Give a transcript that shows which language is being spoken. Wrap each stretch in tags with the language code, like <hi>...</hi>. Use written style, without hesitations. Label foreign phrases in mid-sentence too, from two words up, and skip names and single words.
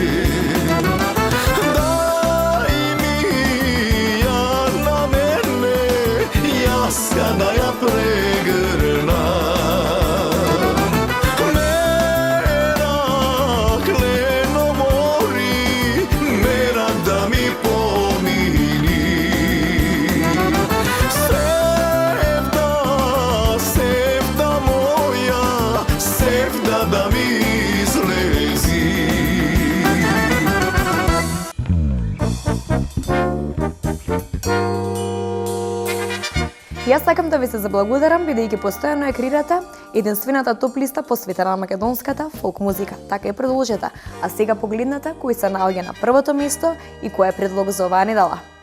<mk>Дај ми ја на мене, јас да ја прегрнам. Мерак лено мори, мерак да ми помини. Да ми излези. Јас сакам да ви се заблагодарам, бидејќи постојано ја креирате единствената топ листа посветена на македонската фолк музика. Така и продолжете. А сега погледнете кои се наоѓа на првото место и кој е предлог за оваа недела.</mk>